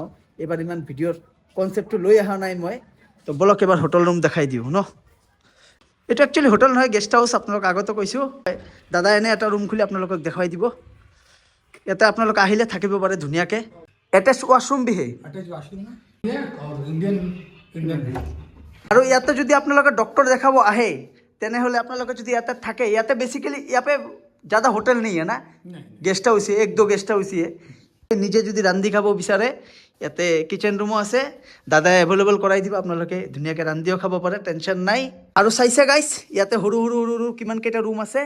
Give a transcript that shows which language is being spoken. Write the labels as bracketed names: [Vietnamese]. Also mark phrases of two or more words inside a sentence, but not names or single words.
[Assamese] এইবাৰ ইমান ভিডিঅ'ৰ কনচেপ্টটো লৈ অহা নাই মই। তো বলক এবাৰ হোটেল ৰুম দেখাই দিওঁ ন। এইটো একচুৱেলি হোটেল নহয়, গেষ্ট হাউচ। আপোনালোক আগতে কৈছোঁ, দাদা এনে এটা ৰুম খুলি আপোনালোকক দেখুৱাই দিব। ইয়াতে আপোনালোক আহিলে থাকিব পাৰে ধুনীয়াকৈ। [English] attach washroom [Assamese] বিহে। [Hindi] अटैच वॉशरूम है और इंडियन इंडियन भी। [Assamese] আৰু ইয়াতে যদি আপোনালোকে ডক্টৰ দেখাব আহে, তেনেহ'লে আপোনালোকে যদি ইয়াতে থাকে, ইয়াতে বেচিকেলি ইয়াতে ज़्यादा হোটেল নেই না, [Hindi] नहीं [Assamese] গেষ্ট হাউচ [Hindi] एक दो [Assamese] গেষ্ট হাউচ নিজে যদি ৰান্ধি খাব বিচাৰে, ইয়াতে কিচেন ৰুমো আছে, দাদাই এভেইলেবল কৰাই দিব। আপোনালোকে ধুনীয়াকৈ ৰান্ধিও খাব পাৰে, টেনশ্যন নাই। আৰু চাইছে গাইছ ইয়াতে সৰু সৰু সৰু সৰু কিমানকেইটা ৰুম আছে।